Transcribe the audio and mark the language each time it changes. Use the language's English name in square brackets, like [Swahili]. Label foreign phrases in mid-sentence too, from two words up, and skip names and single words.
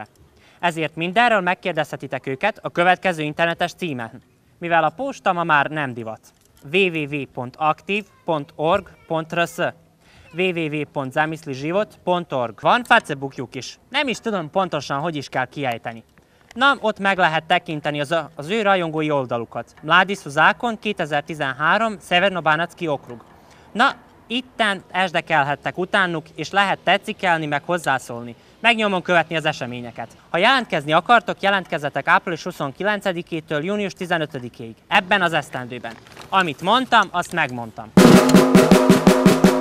[Hungarian] Ezért mindenről megkérdezhetitek őket a következő internetes címen, mivel a posta ma már nem divat. www.aktiv.org.rs www.zamisliživot.org. Van Facebookjuk is. Nem is tudom pontosan, hogy is kell kiejteni. Na, ott meg lehet tekinteni az ő rajongói oldalukat. [Serbian] Mladi su zákon 2013, Severno-banatski okrug. [Hungarian] Na, itten esdekelhettek utánuk, és lehet tetszikelni, meg hozzászólni. Meg nyomon követni az eseményeket. Ha jelentkezni akartok, jelentkezzetek április 29-től június 15-ig. Ebben az esztendőben. Amit mondtam, azt megmondtam.